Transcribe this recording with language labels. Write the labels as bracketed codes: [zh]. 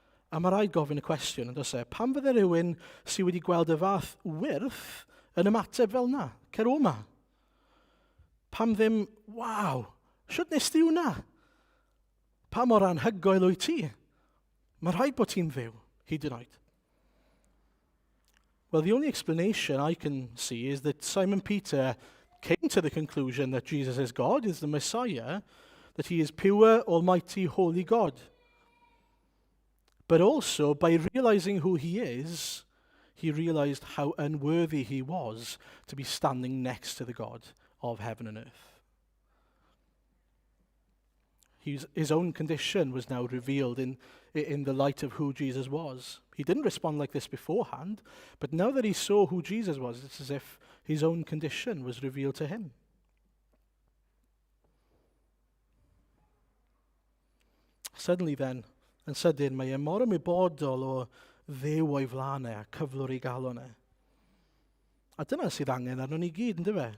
[cy] A mae rhaid gofyn y cwestiwn, yn dos e, pam fydde rhywun sydd wedi gweld y fath wyrth yn ymateb fel na? Cer o ma. Pam ddim, waw, siwt nes di hwnna? Pa mor anhygoel wyt ti? Mae rhaid bod ti'n fyw, hyd yn oed. [en] Well, the only explanation I can see is that Simon Peter came to the conclusion that Jesus is God, is the Messiah, that he is pure, almighty, holy God. But also, by realizing who he is, he realized how unworthy he was to be standing next to the God of heaven and earth. His own condition was now revealed in the light of who Jesus was. He didn't respond like this beforehand, but now that he saw who Jesus was, it's as if his own condition was revealed to him. Suddenly then, [cy] yn sydyn, mae e mor ymwybodol o Dduw o'i flanau a cyflwr ei galon e. A dyna sydd angen arno ni gyd, ynddo fe?